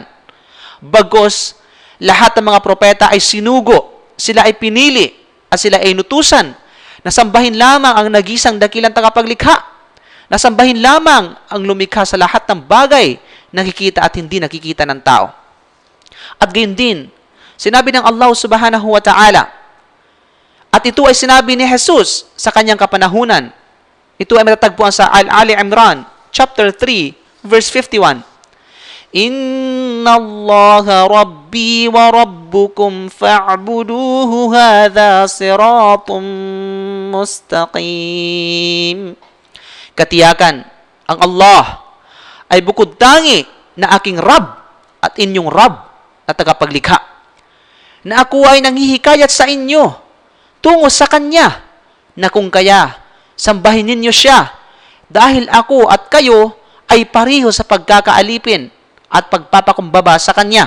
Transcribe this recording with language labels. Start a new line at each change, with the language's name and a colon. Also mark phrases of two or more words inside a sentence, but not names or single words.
Filipino: Bagkus, lahat ng mga propeta ay sinugo, sila ay pinili, at sila ay inutusan na sambahin lamang ang nag-isang dakilang tagapaglikha, na sambahin lamang ang lumikha sa lahat ng bagay nakikita at hindi nakikita ng tao. At gayon din, sinabi ng Allah
Arabic: سبحانه وتعالى,
Filipino: at ito ay sinabi ni Jesus sa kanyang kapanahunan. Ito ay matatagpuan sa Ali Imran,
English: chapter 3, verse 51.
Arabic: إن الله ربي وربكم فاعبدوه هذا صراط مستقيم.
Filipino: Katiyakan, ang Allah ay bukod tangi na aking Rab at inyong Rab na tagapaglikha, na ako ay nanghihikayat sa inyo tungo sa Kanya, na kung kaya, sambahin ninyo Siya, dahil ako at kayo ay pareho sa pagkakaalipin at pagpapakumbaba sa Kanya.